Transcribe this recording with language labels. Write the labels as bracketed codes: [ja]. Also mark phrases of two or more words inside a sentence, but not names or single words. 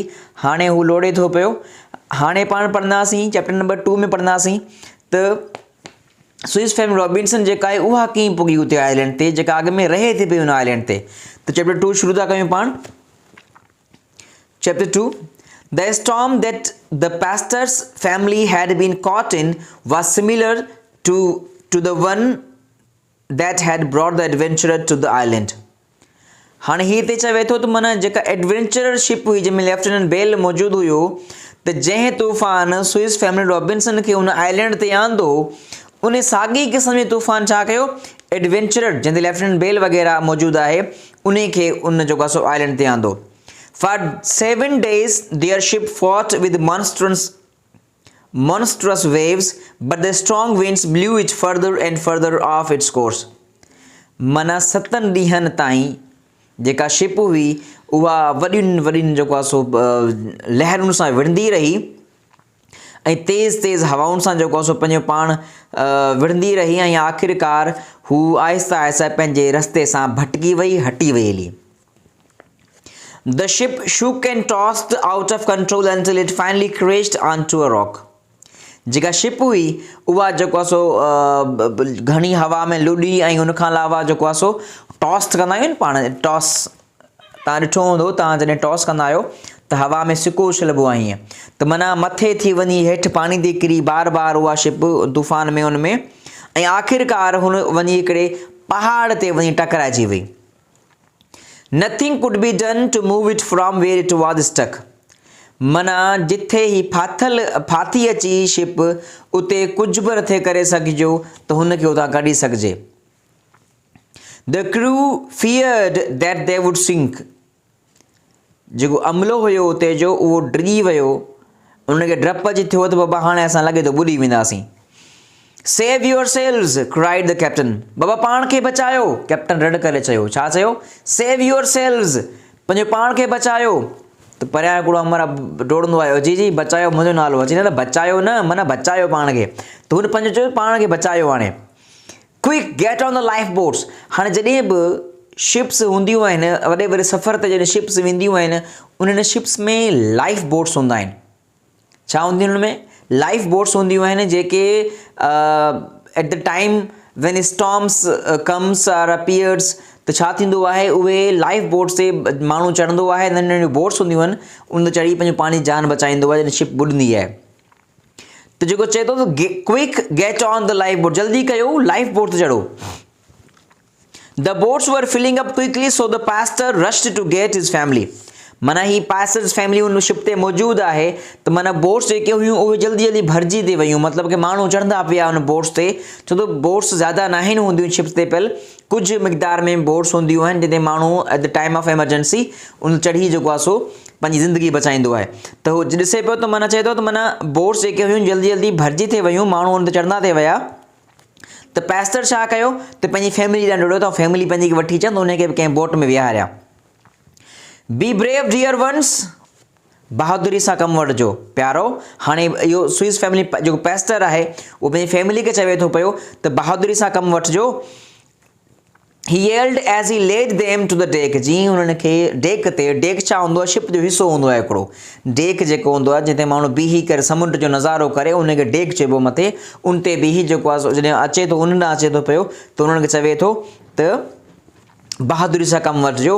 [sd] हाणे हू लोड़े थो पियो। हाणे पाण पढ़ंदासीं [en] chapter number [sd] 2 में पढ़ंदासीं त स्विस फैमिली रॉबिन्सन जेका आहे उहा कीअं पुगी उते आइलैंड ते, जेका अॻु में रहे थी पई हुन आइलैंड ते। त चैप्टर 2 शुरू था कयूं पाण। चैप्टर 2. [en] The storm that the pastor's family had been caught in was similar to the one that had brought the adventurer to the island. [sd] हाणे हीअ ते चवे थो त माना जेका [en] adventurer ship [sd] हुई जंहिंमें लेफ्टिनेंट बेल मौजूदु हुयो, त जंहिं तूफ़ान स्विस फैमिली रॉबिन्सन खे हुन आइलैंड ते आंदो, उन साॻी क़िस्म जो तूफ़ान छा कयो, एडवेंचरर जंहिं ते लेफ्टिनेंट बेल वग़ैरह मौजूदु आहे उन खे उन जेको आहे सो आइलैंड ते आंदो। [en] For 7 days their ship fought with monstrous waves, but the strong winds blew it further and further off its course. [sd] माना 7 ॾींहंनि ताईं जेका शिप हुई उहा वॾियुनि जेको आहे सो लहरुनि सां विढ़ंदी रही ऐं तेज़ हवाउनि सां जेको आहे सो पंहिंजो पाण विढ़ंदी रही, ऐं आख़िरकार हू आहिस्ता आहिस्ता पंहिंजे रस्ते सां भटकी वई, हटी वई हली। [en] The ship shook and tossed out of control until it finally crashed onto a rock. [sd] जेका शिप हुई उहा जेको आहे सो घणी हवा में लुॾी, ऐं हुनखां अलावा जेको आहे सो टॉस कंदा आहियूं न पाण, टॉस तव्हां ॾिठो हूंदो, तव्हां जॾहिं टॉस कंदा आहियो त हवा में सिको उछलबो आहे हीअं, त माना मथे थी वञी हेठि पाणी ते किरी बार उहा शिप तूफ़ान में हुन में, ऐं आख़िरकार हुन वञी हिकिड़े पहाड़ ते वञी टकराइजी वई। [en] Nothing could be done to move it from where it was stuck. [sd] माना जिथे ही फाथी अची शिप उते कुझु बि नथे करे सघिजो त हुनखे उतां कढी सघिजे। [en] The crew feared that they would sink. [sd] जेको अमलो हुयो उते जो उहो डिॼी वियो, उनखे डपु अची थियो त बाबा हाणे असां लॻे थो ॿुॾी वेंदासीं। [en] Save yourselves, cried the captain. [sd] बाबा पाण खे बचायो, कैप्टन रड़ करे चयो। छा चयो? [en] Save yourselves, [sd] पंहिंजो पाण खे बचायो। त परियां हिकिड़ो अमर डोड़ंदो आयो, जी बचायो मुंहिंजो नालो अची, न बचायो न, माना बचायो पाण खे। त हुन पंहिंजो चयो पाण खे बचायो। [en] हाणे quick get on the life boats. [sd] हाणे जॾहिं बि शिप्स हूंदियूं आहिनि, वॾे सफ़र ते जॾहिं शिप्स वेंदियूं आहिनि, उन्हनि शिप्स में [en] life boats [sd] हूंदा आहिनि। छा हूंदियूं हुन में? [en] life boats [sd] हूंदियूं आहिनि जेके [en] at the time when storms comes or appears, [sd] त छा थींदो आहे, उहे [en] life boats [sd] ते माण्हू चढ़ंदो आहे, नंढियूं नंढियूं बोट्स हूंदियूं आहिनि, उन ते चढ़ी पंहिंजो पाणी जान बचाईंदो आहे जॾहिं शिप ॿुॾंदी आहे। त जेको चए थो त [en] quick get on the life boat, [sd] जल्दी कयो लाइफ बोट ते चढ़ो। [en] the boats were filling up quickly so the pastor rushed to get his family. [sd] माना ही [en] pastor's family [sd] उन शिप ते मौजूदु आहे, त माना बोट्स जेके हुयूं उहे जल्दी भरिजी थी वियूं, मतिलबु कि माण्हू चढ़ंदा पिया उन बोट्स ते, छो त बोट्स ज़्यादा न आहिनि हूंदियूं शिप्स ते पियल, कुझु मिक़दार में बोट्स हूंदियूं आहिनि जिते माण्हू [en] at the time of emergency [sd] उन चढ़ी जेको आहे सो पंहिंजी ज़िंदगी बचाईंदो आहे। त हू ॾिसे पियो त माना चए थो त माना बोट्स जेके हुयूं जल्दी भरिजी थी वियूं, माण्हू उन ते चढ़ंदा थी विया। त पास्टर छा कयो त पंहिंजी फैमिली ॾांहुं डोड़ियो, त फैमिली पंहिंजी वठी अचनि त उनखे बि कंहिं बोट में विहारिया। [en] be brave dear ones, [sd] बहादुरी सां कमु वठिजो प्यारो। हाणे इहो स्विस फैमिली जेको पास्टर आहे उहो पंहिंजी फैमिली खे चवे थो पियो त बहादुरी सां कमु वठिजो। [en] He yelled as he led them to the deck. [sd] जीअं हुननि खे डेक ते, डेक छा हूंदो आहे, शिप जो हिसो हूंदो आहे हिकिड़ो, डेक जेको हूंदो आहे जिते माण्हू बीही करे समुंड जो नज़ारो करे, उनखे डेक चइबो मथे, उन ते बीही जेको आहे जॾहिं अचे थो उन ॾांहुं अचे थो पियो, त उन्हनि खे चवे थो त बहादुरी सां कमु वठिजो।